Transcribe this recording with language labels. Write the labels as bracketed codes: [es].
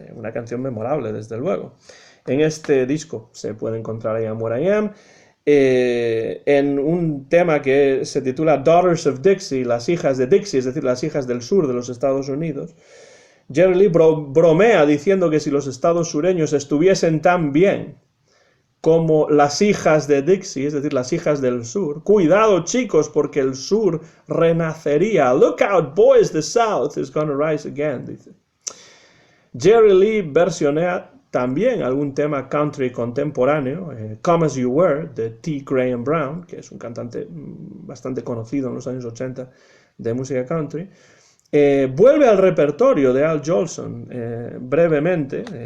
[es] Una canción memorable, desde luego. En este disco se puede encontrar I Am What I Am, en un tema que se titula Daughters of Dixie, las hijas de Dixie, es decir, las hijas del sur de los Estados Unidos. Jerry Lee bromea diciendo que si los estados sureños estuviesen tan bien como las hijas de Dixie, es decir, las hijas del sur, cuidado chicos, porque el sur renacería. [en] Look out boys, the South is gonna rise again, [es] dice. Jerry Lee versionea también algún tema country contemporáneo, Come As You Were, de T. Graham Brown, que es un cantante bastante conocido en los años 80 de música country. Vuelve al repertorio de Al Jolson brevemente.